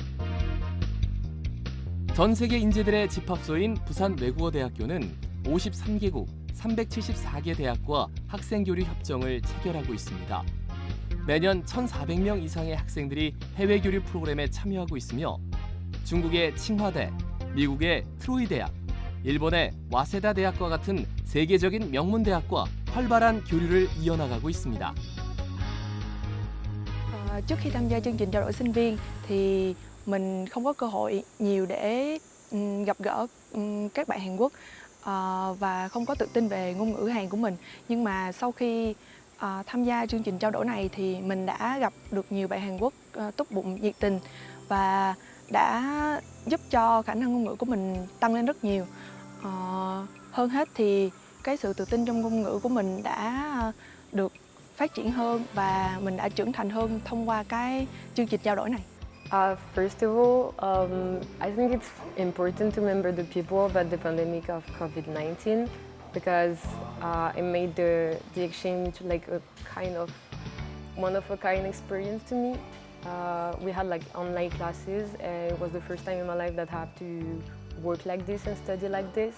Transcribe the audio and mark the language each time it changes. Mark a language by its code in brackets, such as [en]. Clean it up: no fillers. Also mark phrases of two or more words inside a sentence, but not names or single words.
[ko] 전 세계 인재들의 집합소인 부산 외국어대학교는 53개국 374개 대학과 학생교류 협정을 체결하고 있습니다. 매년 1,400명 이상의 학생들이 해외교류 프로그램에 참여하고 있으며 중국의 칭화대, 미국의 트로이 대학, 일본의 와세다 대학과 같은 세계적인 명문 대학과 활발한 교류를 이어나가고 있습니다. [vi] Trước khi tham gia chương trình trao đổi sinh viên thì mình không có cơ hội nhiều để gặp gỡ các bạn Hàn Quốc và không có tự tin về ngôn ngữ Hàn của mình. Nhưng mà sau khi tham gia chương trình trao đổi này thì mình đã gặp được nhiều bạn Hàn Quốc tốt bụng, nhiệt tình và đã giúp cho khả năng ngôn ngữ của mình tăng lên rất nhiều. Hơn hết thì cái sự tự tin trong ngôn ngữ của mình đã được phát triển hơn và mình đã trưởng thành hơn thông qua cái chương trình trao đổi này. [en] First of all, I think it's important to remember the people about the pandemic of COVID-19 because it made the exchange like a kind of one-of-a-kind experience to me. We had like online classes and it was the first time in my life that I have to work like this and study like this.